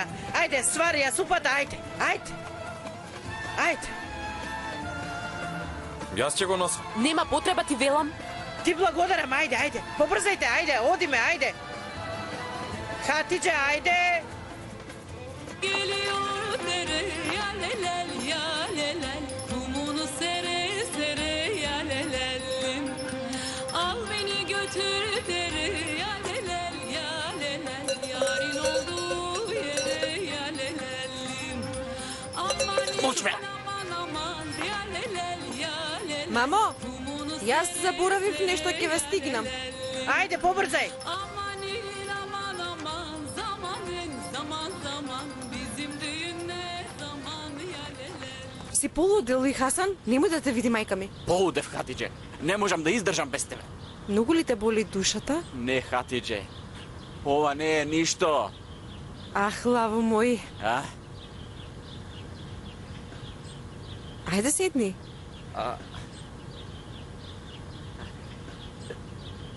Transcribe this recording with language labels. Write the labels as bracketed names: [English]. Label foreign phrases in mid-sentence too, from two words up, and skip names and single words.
[Macedonian] Ајде, свари ја супата, ајде. Ајде. Ајде. Јас ќе го носам. Нема потреба, ти велам. Ти благодарам, ајде, ајде. Побрзајте, ајде, одиме, ајде. Хатидже, ајде. [Turkish] Geliyor dere ya lelel ya lelel, kumunu sere sere ya lelelim. Al beni götür dere ya lelel ya lelel, yarın olduğu yere ya lelelim. Aman [Macedonian] Пуш ме! [Turkish] aman aman ya lelel ya lelel. [Macedonian] Мамо, [Turkish] Kumunu [Macedonian] јас заборавив нешто, ќе ве стигнам. Ајде, побрзај. [Turkish] Amanin aman aman zamanın zaman zaman bizim düğün ne zaman ya lelel. [Macedonian] Си полудел ли, Хасан? Нема да те види мајка ми. Полудев, Хатидже. Не можам да издржам без тебе. Многу ли те боли душата? Не, Хатидже. Ова не е ништо. Ах, лаво мој. А? Ајде седни.